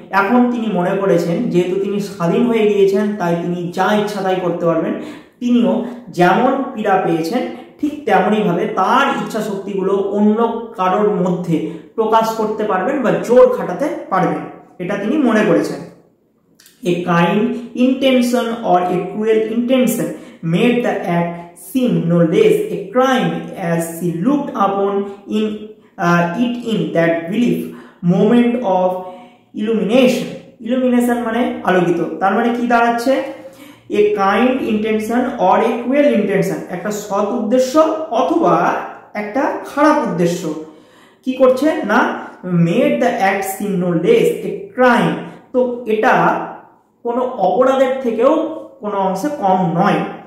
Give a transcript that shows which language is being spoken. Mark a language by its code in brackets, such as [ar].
[bn] এখন তিনি মনে করেছেন যেহেতু তিনি স্বাধীন হয়ে গিয়েছেন তাই তিনি যা ইচ্ছা তাই করতে পারবেন। তিনিও যেমন পীড়া পেয়েছেন ঠিক তেমনইভাবে তার ইচ্ছা শক্তিগুলো অন্য কারোর মধ্যে প্রকাশ করতে পারবেন বা জোর খাটাতে পারবেন, এটা তিনি মনে করেছেন। [en] A kind intention or a cruel intention made the act seem no less a crime as she looked upon it in that brief moment of illumination. [bn] Illumination মানে আলোকিত, তার মানে কি দাঁড়াচ্ছে? [en] A kind intention or a cruel intention, [bn] একটা সৎ উদ্দেশ্য অথবা একটা খারাপ উদ্দেশ্য কি করছে না, [en] made the act seem no less a crime, [bn] তো এটা কোনো অপরাধের থেকেও কোনো অংশে কম নয়।